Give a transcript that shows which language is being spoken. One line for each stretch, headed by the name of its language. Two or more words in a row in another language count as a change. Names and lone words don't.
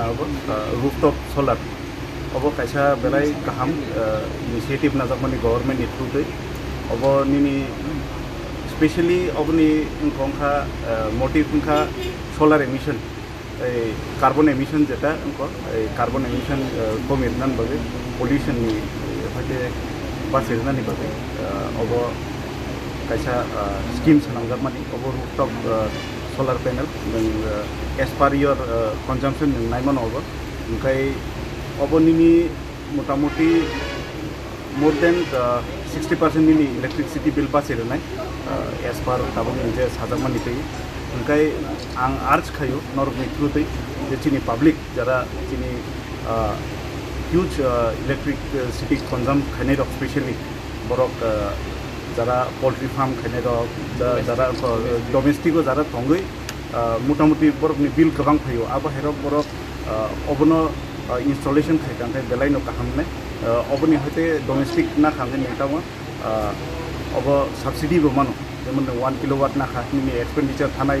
Kok Borok: abo
English: rooftop solar
Kok Borok: abo kaisa belai kaham initiative najakmani
English: government through
Kok Borok: dei abo nini especially obni ngkha motive ngkha
English: solar emission carbon emission
Kok Borok: jeta ngko
English: carbon emission
Kok Borok: komirnan bage pollution ni hate basirna ni bage abo kaisa scheme sanamjak mani obo
English: rooftop solar panel as per your consumption
Kok Borok: naimon obo okai obo nini motamoti
English: more than 60%
Kok Borok: nini
English: electricity bill pass
Kok Borok: nai
English: as per
Kok Borok: tabung je sajak mani tai okai ang urge khayo norok ni through tai je chini public jara chini
English: huge electricity consume
Kok Borok: khainai rok especially borok jara
English: poultry farm
Kok Borok: khainai rok jara domestic jara thongoi motamoti borok ni bill kabang phayo abo herok borok obono installation khaikan thai belai no kahamne oboni hoite domestic na khamne netawa obo subsidy bo mano jemon 1 kilowatt na khani expenditure thanai